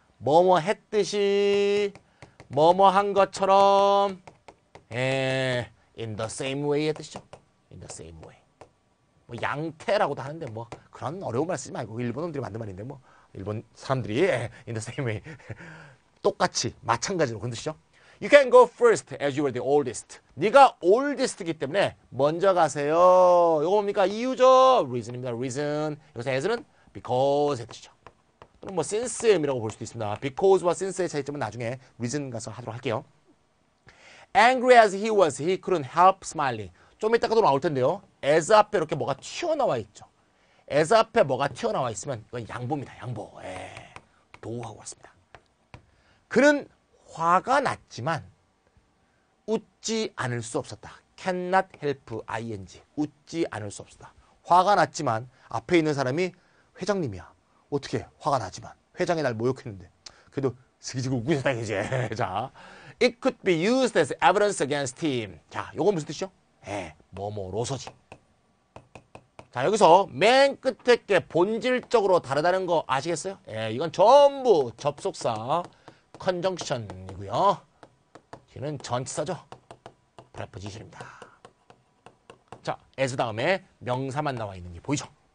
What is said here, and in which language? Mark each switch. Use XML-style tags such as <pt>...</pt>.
<ko>뭐뭐 했듯이 뭐뭐 한 것처럼</ko> <en>in the same way</en> <ko>했듯이죠.</ko> <en>in the same way.</en> <ko>뭐 양태라고도 하는데 뭐 그런 어려운 말 쓰지 말고 일본 놈들이 만든 말인데 뭐 일본 사람들이</ko> <en>in the same way</en> <ko>똑같이 마찬가지로 그런 뜻이죠.</ko> <en>You can go first as you were the oldest.</en> <ko>네가 oldest이기 때문에 먼저 가세요. 이거 뭡니까? 이유죠. reason입니다. reason. 여기서 as는 because의 뜻이죠. 또는 뭐 since의 의미라고 볼 수도 있습니다. because와 since의 차이점은 나중에 reason 가서 하도록 할게요.</ko> <en>Angry as he was, he couldn't help smiling.</en> <ko>좀 이따가도 나올 텐데요. as 앞에 이렇게 뭐가 튀어나와 있죠. as 앞에 뭐가 튀어나와 있으면 이건 양보입니다. 양보. 도우하고 왔습니다. 그는 화가 났지만 웃지 않을 수 없었다.</ko> <en>cannot help ing.</en> <ko>웃지 않을 수 없었다. 화가 났지만 앞에 있는 사람이 회장님이야. 어떻게 화가 나지만 회장이 날 모욕했는데 그래도 스기지고 웃고 있었다 이제. 자,</ko> <en>it could be used as evidence against him.</en> <ko>자, 요건 무슨 뜻이죠? 뭐뭐로서지. 자, 여기서 맨 끝에 게 본질적으로 다르다는 거 아시겠어요? 이건 전부 접속사 컨정션이고요. 얘는 전치사죠. preposition입니다. 자, as 다음에 명사만 나와 있는 게 보이죠?</ko>